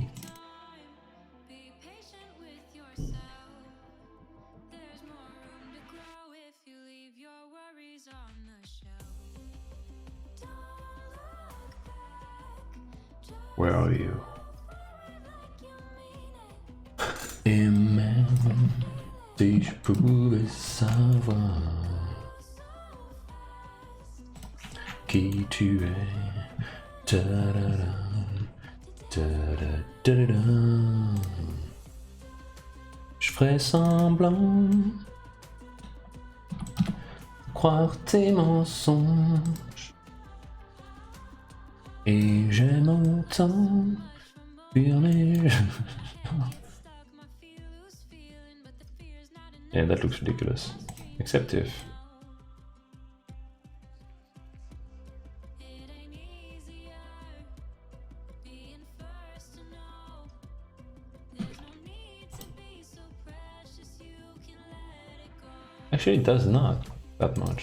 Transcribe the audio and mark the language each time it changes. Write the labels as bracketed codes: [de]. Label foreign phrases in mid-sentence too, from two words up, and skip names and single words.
[en] Be patient with yourself. There's more room to grow if you leave your worries on the shelf. Don't look back. Just Where are you? like you mean it. [fr] Et même si je pouvais savoir qui tu es, ta-da-da, ta-da-da-da-da. Je ferais semblant croire tes mensonges, Et j'aime autant fuir les gens. [en] Yeah, that looks ridiculous. Except if... Actually, it does not that much.